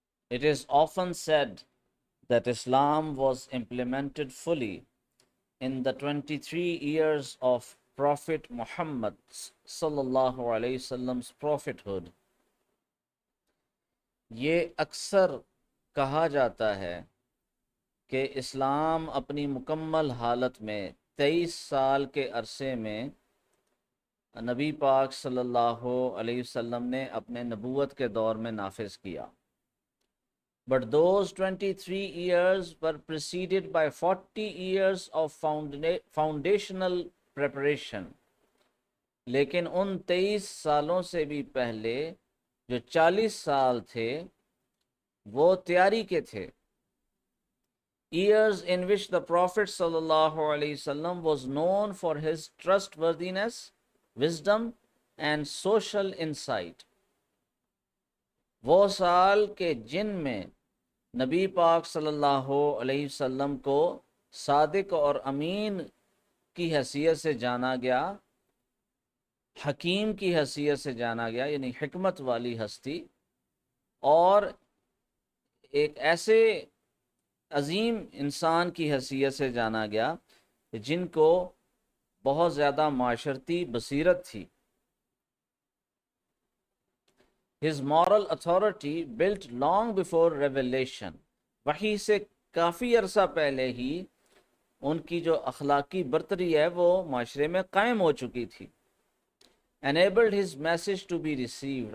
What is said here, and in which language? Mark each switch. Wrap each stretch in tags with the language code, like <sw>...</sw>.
<en>It is often said that Islam was implemented fully in the 23 years of Prophet Muhammad sallallahu alayhi wasallam's prophethood.</en> <ur>یہ اکثر کہا جاتا ہے کہ اسلام اپنی مکمل حالت میں 23 سال کے عرصے میں نبی پاک صلی اللہ علیہ وسلم نے اپنے نبوت کے دور میں نافذ کیا.</ur> <en>But those 23 years were preceded by 40 years of foundational preparation.</en> <ur>لیکن ان 23 سالوں سے بھی پہلے جو 40 سال تھے وہ تیاری کے تھے.</ur> <en>Years in which the Prophet sallallahu alaihi wasallam was known for his trustworthiness, wisdom and social insight.</en> <ur>وہ سال کے جن میں نبی پاک صلی اللہ علیہ وسلم کو صادق اور امین کی حیثیت سے جانا گیا، حکیم کی حیثیت سے جانا گیا، یعنی حکمت والی ہستی، اور ایک ایسے عظیم انسان کی حیثیت سے جانا گیا جن کو بہت زیادہ معاشرتی بصیرت تھی.</ur> <en>His moral authority built long before revelation.</en> <ur>وحی سے کافی عرصہ پہلے ہی ان کی جو اخلاقی برتری ہے وہ معاشرے میں قائم ہو چکی تھی.</ur> <en>Enabled his message to be received.</en>